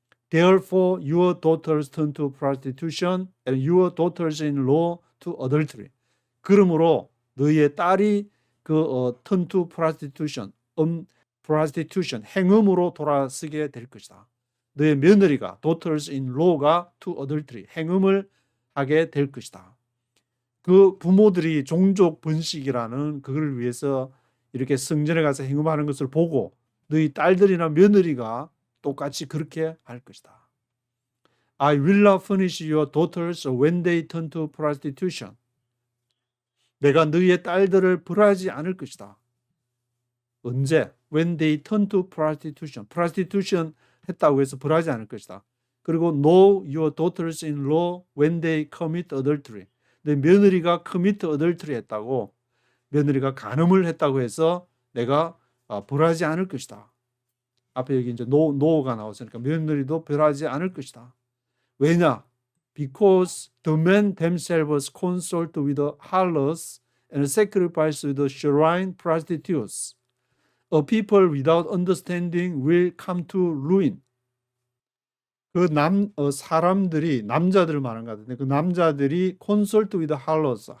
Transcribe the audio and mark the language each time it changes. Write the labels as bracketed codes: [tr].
[en] Therefore your daughters turn to prostitution and your daughters-in-law to adultery. [ko] 그러므로 너희의 딸이 [en] turn to prostitution, prostitution, [ko] 행음으로 돌아서게 될 것이다. 너의 며느리가 daughters-in-law가 [en] to adultery, [ko] 행음을 하게 될 것이다. 그 부모들이 종족 번식이라는 그걸 위해서 이렇게 성전에 가서 행음하는 것을 보고 너희 딸들이나 며느리가 똑같이 그렇게 할 것이다. [en] I will not punish your daughters when they turn to prostitution. [ko] 내가 너희의 딸들을 벌하지 않을 것이다. 언제? [en] When they turn to prostitution. [ko] prostitution 했다고 해서 벌하지 않을 것이다. [en] 그리고 know your daughters-in-law when they commit adultery. [ko] 내 며느리가 [en] commit adultery [ko] 했다고, 며느리가 간음을 했다고 해서 내가 벌하지 않을 것이다. 앞에 여기 이제 no가 나왔으니까 며느리도 벌하지 않을 것이다. 왜냐? [en] Because the men themselves consort with the harlots and sacrifice with the shrine prostitutes. A people without understanding will come to ruin. [ko] 사람들이, 남자들을 말하는 것 같은데 그 남자들이 [en] consort with the harlots.